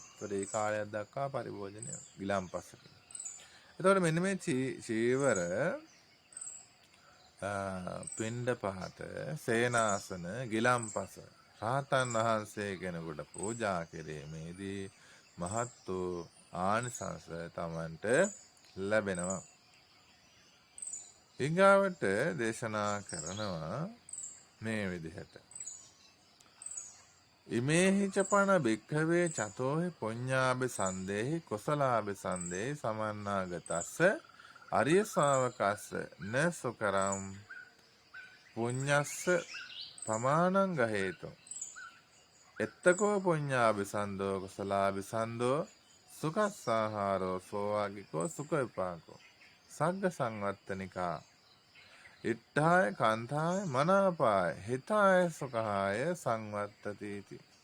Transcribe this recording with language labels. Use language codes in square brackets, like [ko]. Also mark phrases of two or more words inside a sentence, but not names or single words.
[si] ඒතකොට ඒ කාලයක් දක්වා පරිභෝජනය ගිලම්පසක. එතකොට මෙන්න මේ චීවර පිණ්ඩපාත සේනාසන ගිලම්පස රහතන් වහන්සේ කෙනෙකුට පූජා කිරීමේදී මහත් වූ ආනිසංස තමන්ට ලැබෙනවා. ඊගාවට දේශනා කරනවා මේ විදිහට. [pi] ඉමේහි චපන භික්ඛවේ චතෝහි පුඤ්ඤාභි සන්දේහි කුසලාභි සන්දේහි සමන්නාගතස්ස අරිය ශාවකස්ස න සුකරම් පුඤ්ඤස්ස පමානං ගහේතු එත්තකෝ පුඤ්ඤාභිසන්දෝ කුසලාභිසන්දෝ සුඛස්සාහාරෝ සෝවාගිකෝ සුඛ විපාකෝ සග්ග සංවත්තනිකා ඉට්ඨාය කාන්තාය මනාපාය හිතාය සුඛාය සංවත්තතිති.